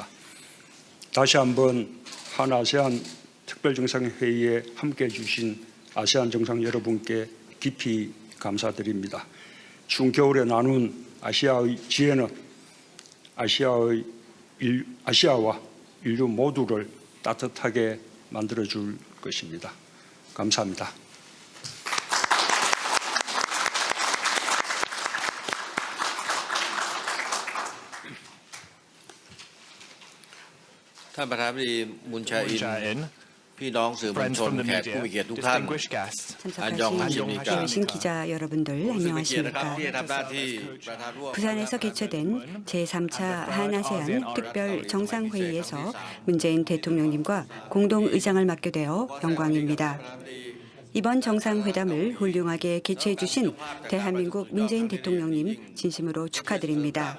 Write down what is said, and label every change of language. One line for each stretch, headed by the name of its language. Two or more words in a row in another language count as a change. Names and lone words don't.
Korean: 다시 한번 한아세안 특별정상회의에 함께해 주신 아세안 정상 여러분께 깊이 감사드립니다. 추운 겨울에 나눈 아시아의 지혜는 아시아와 인류 모두를 따뜻하게 만들어줄 것입니다. 감사합니다.
Thai: ท่านประธานาธิบดีมุนแจอินพี่น้องสื่อมวลชนแขกผู้มีเกียรติทุกท่าน
Korean: 참석하신 계신 기자 여러분들 안녕하십니까. 부산에서 개최된 제3차 한아세안 특별 정상회의에서 문재인 대통령님과 공동의장을 맡게 되어 영광입니다. 이번 정상회담을 훌륭하게 개최해 주신 대한민국 문재인 대통령님 진심으로 축하드립니다.